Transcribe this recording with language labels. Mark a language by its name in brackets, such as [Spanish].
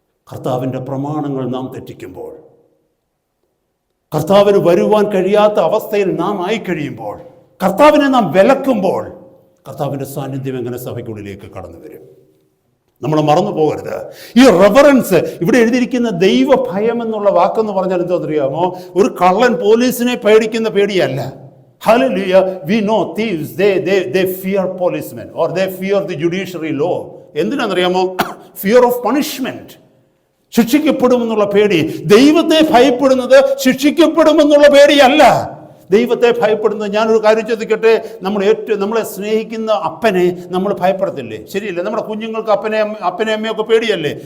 [Malayalam] കർത്താവിൻ്റെ പ്രമാണങ്ങൾ നാം തെറ്റിക്കുമ്പോൾ, കർത്താവിന് വരുവാൻ കഴിയാത്ത അവസ്ഥയിൽ നാം ആയിക്കഴിയുമ്പോൾ, കർത്താവിനെ നാം വിലക്കുമ്പോൾ, കർത്താവിൻ്റെ സാന്നിധ്യം എങ്ങനെ സഭയ്ക്കുള്ളിലേക്ക് കടന്നു വരും? നമ്മൾ മറന്നു പോകരുത്. ഈ റെവറൻസ്, ഇവിടെ എഴുതിയിരിക്കുന്ന ദൈവ ഭയം എന്നുള്ള വാക്കെന്ന് പറഞ്ഞാൽ എന്താണെന്നറിയാമോ? ഒരു കള്ളൻ പോലീസിനെ പേടിക്കുന്ന പേടിയല്ല. [English] Hallelujah. We know thieves, they fear policemen or they fear the judiciary law. [Malayalam] എന്തിനാണെന്നറിയാമോ? [English] Fear of punishment. [Malayalam] ശിക്ഷിക്കപ്പെടുമെന്നുള്ള പേടി. ദൈവത്തെ ഭയപ്പെടുന്നത് ശിക്ഷിക്കപ്പെടുമെന്നുള്ള പേടിയല്ല. ദൈവത്തെ ഭയപ്പെടുന്നത്, ഞാനൊരു കാര്യം ചോദിക്കട്ടെ, നമ്മളെ സ്നേഹിക്കുന്ന അപ്പനെ നമ്മൾ ഭയപ്പെടത്തില്ലേ? ശരിയല്ലേ? നമ്മുടെ കുഞ്ഞുങ്ങൾക്ക് അപ്പനെ അമ്മയൊക്കെ പേടിയല്ലേ?